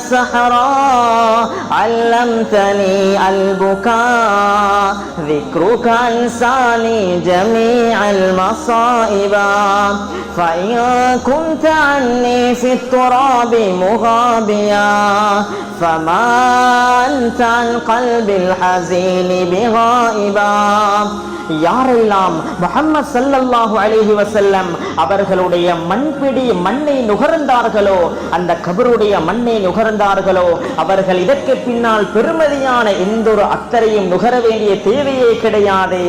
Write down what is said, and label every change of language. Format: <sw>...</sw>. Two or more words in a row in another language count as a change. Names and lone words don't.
<ar>الصحراء علمتني البكاء ذكرك أنساني جميع المصائب فإن كنت عني في التراب مغابيا فما أنت عن قلب الحزين بغائبا.</ar> <ta>யாரெல்லாம் முஹம்மது</ta> <ar>صلى الله عليه وسلم</ar> <ta>அவர்களுடைய மண்பிடி மண்ணை நுகர்ந்தார்களோ, அந்த கபருடைய மண்ணை நுகர்ந்தார்களோ, அவர்கள் இதற்கு பின்னால் பெருமதியான எந்த ஒரு அக்கறையும் நுகர வேண்டிய தேவையே கிடையாது.</ta>